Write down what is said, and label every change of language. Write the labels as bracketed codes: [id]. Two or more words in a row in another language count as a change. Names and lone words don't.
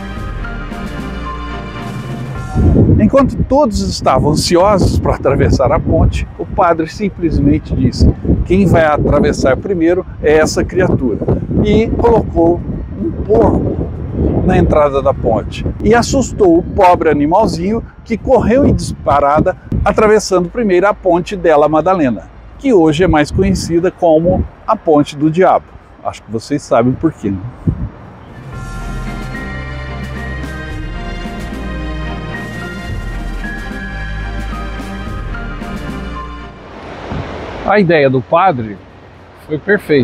[pt] Enquanto todos estavam ansiosos para atravessar a ponte, o padre simplesmente disse: quem vai atravessar primeiro é essa criatura. E colocou um porco na entrada da ponte e assustou o pobre animalzinho, que correu em disparada, atravessando primeiro a ponte della Maddalena, que hoje é mais conhecida como a Ponte do Diabo. Acho que vocês sabem por quê, né? A ideia do padre foi perfeita.